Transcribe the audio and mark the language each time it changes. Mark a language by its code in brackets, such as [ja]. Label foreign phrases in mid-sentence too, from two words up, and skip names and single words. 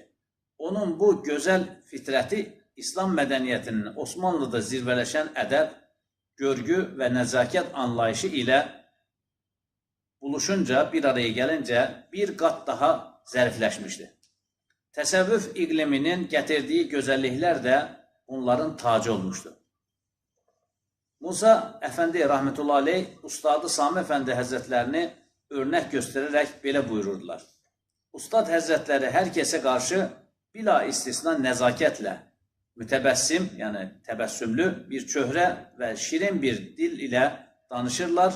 [az] Onun bu gözəl fitrəti İslam mədəniyyətinin Osmanlıda zirvələşən ədəb, görgü və nəzakət anlayışı ilə buluşunca, bir araya gəlincə bir qat daha zərifləşmişdir. Təsəvvüf iqliminin gətirdiyi gözəlliklər də bunların tacı olmuşdu. [tr] Musa Efendi [ar] rahmetullahi aleyh [tr] Ustadı Sami Efendi Hazretlerini örnek göstererek belə buyururdular. Ustad Hazretleri herkese karşı bila istisna nezaketle, mütebessim yani tebessümlü bir çöhre ve şirin bir dil ile danışırlar.